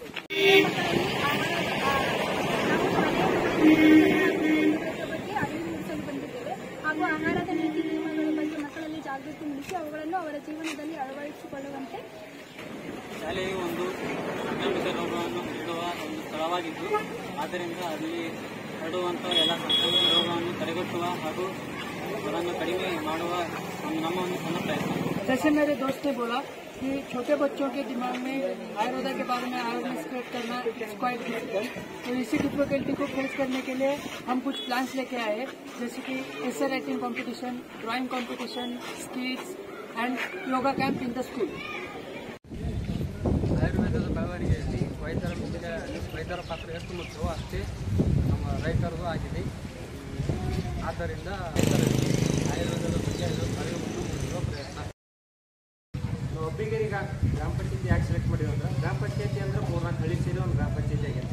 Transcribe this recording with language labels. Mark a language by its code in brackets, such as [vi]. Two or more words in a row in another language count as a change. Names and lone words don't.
[kn] ಹಾಗೂ ಆಹಾರದ ನೀತಿ ನಿಯಮಗಳ ಬಗ್ಗೆ ಮಕ್ಕಳಲ್ಲಿ ಜಾಗೃತಿ ಮೂಡಿಸಿ ಅವುಗಳನ್ನು ಅವರ ಜೀವನದಲ್ಲಿ ಅಳವಡಿಸಿಕೊಳ್ಳುವಂತೆ ಶಾಲೆಯು ಒಂದು ಸಾಂಕ್ರಾಮಿಕ ರೋಗವನ್ನು ಹರಡುವ ಒಂದು ಸ್ಥಳವಾಗಿದ್ದು, ಆದ್ದರಿಂದ ಅಲ್ಲಿ ಹರಡುವಂಥ ಎಲ್ಲ ಸಾಂಕ್ರಾಮಿಕ ರೋಗವನ್ನು ತಡೆಗಟ್ಟುವ ಹಾಗೂ ಅದನ್ನು ಕಡಿಮೆ ಮಾಡುವ ನಮ್ಮ ಒಂದು ಸಣ್ಣ ಪ್ರಯತ್ನ. [hi] जैसे मेरे दोस्त ने बोला कि छोटे बच्चों के दिमाग में आयुर्वेदा के बारे में [en] awareness create [hi] करना [en] it's quite difficult, [hi] तो इसी डिफिकल्टी को फेस करने के लिए हम कुछ प्लान्स लेके आए, जैसे कि [en] essay writing competition, drawing competition, skits and yoga camp in the school. [kn] ಆಯುರ್ವೇದದ ಬೆಳವಣಿಗೆಯಲ್ಲಿ ವೈದ್ಯರ ಪಾತ್ರ ಎಷ್ಟು ಮುಖ್ಯವೋ ಅಷ್ಟೇ ನಮ್ಮ ರೈತರದು ಆಗಿದೆ. ಆದ್ದರಿಂದ ಆಯುರ್ವೇದದ ಬಗ್ಗೆ ಅರಿವನ್ನು ಮೂಡಿಸುವ ಪ್ರಯತ್ನ. ನಾವು ಅಬ್ಬಿಗೇರಿ ಗ್ರಾಮ ಪಂಚಾಯತಿ ಯಾಕೆ ಸೆಲೆಕ್ಟ್ ಮಾಡಿದ್ವಿ ಅಂದ್ರೆ, ಗ್ರಾಮ ಪಂಚಾಯತಿ ಅಂದ್ರೆ 3-4 ಹಳ್ಳಿ ಸೇರಿ ಒಂದು ಗ್ರಾಮ ಪಂಚಾಯತಿ ಆಗೈತಿ.